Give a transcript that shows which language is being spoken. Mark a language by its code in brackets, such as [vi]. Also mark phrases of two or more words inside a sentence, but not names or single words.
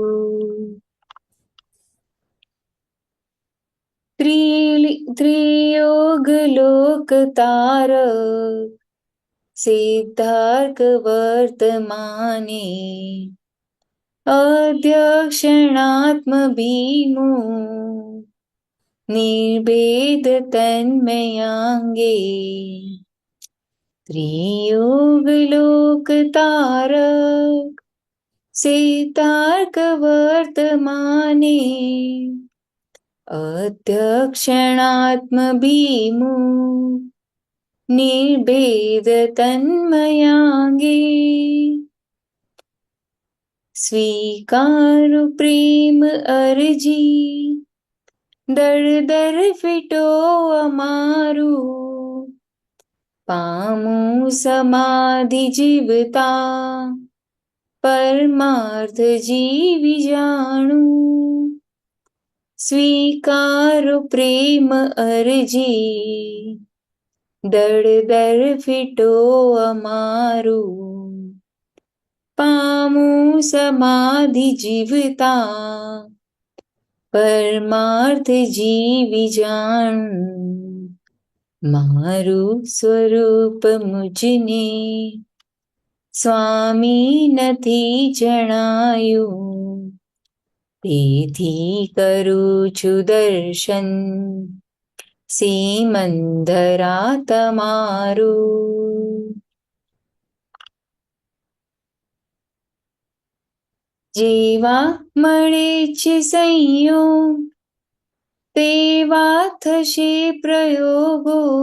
[sa] ત્રિયોગ લોક તારક સિદ્ધાર્ક વર્તમાને, અધ્યક્ષણાત્મ ભીમો નિર્ભેદ તન્મયાંગે. ત્રિયોગ લોક તારક सेतार्क वर्तमाने अध्यक्षणात्मभीमो निर्भेद तन्मयाङ्गे [gu] સ્વીકારુ પ્રેમ અરજી દર દર ફિટો અમારૂ પામૂ સમાધિ જીવતા પરમાર્થ જીવી જાણૂ સ્વીકારુ પ્રેમ અરજી દર દર ફિટો અમારૂ પામૂ સમાધિ જીવતા પરમાર્થ જીવી જાણૂ મારૂ સ્વરૂપ મુઝને સ્વામી નથી જણાયું તેથી કરું છું દર્શન સિમંદરા તમારું જેવા મળે છે સંયોગ તેવા થશે પ્રયોગો